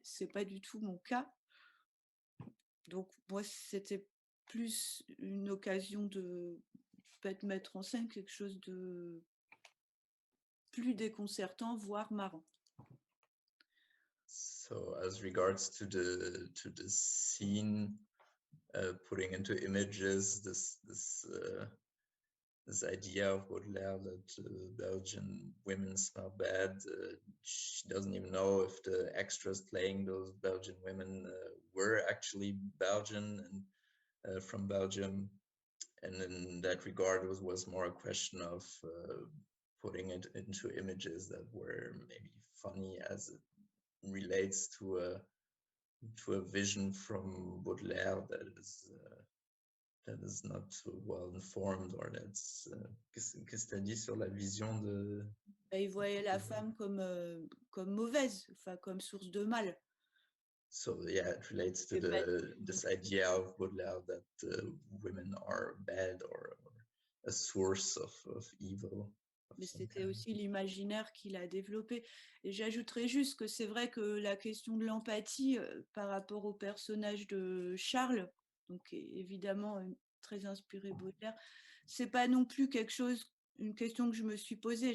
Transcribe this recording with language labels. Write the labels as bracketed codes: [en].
[fr] C'est pas du tout mon cas. Donc moi, c'était plus une occasion de peut-être mettre en scène quelque chose de plus déconcertant, voire marrant. [en] So as regards to the scene, putting into images this idea of Baudelaire that Belgian women smell bad. She doesn't even know if the extras playing those Belgian women were actually Belgian and from Belgium. And in that regard, it was more a question of putting it into images that were maybe funny as it relates to a vision from Baudelaire that is not so well informed, or that's [fr] qu'est-ce que t'as dit sur la vision de... Il voyait la femme comme mauvaise, enfin comme source de mal. [en] So yeah, it relates to this idea of Baudelaire that women are bad or a source of evil. [fr] Mais c'était aussi l'imaginaire qu'il a développé. Et j'ajouterais juste que c'est vrai que la question de l'empathie par rapport au personnage de Charles, donc évidemment très inspiré Baudelaire, c'est pas non plus une question que je me suis posée.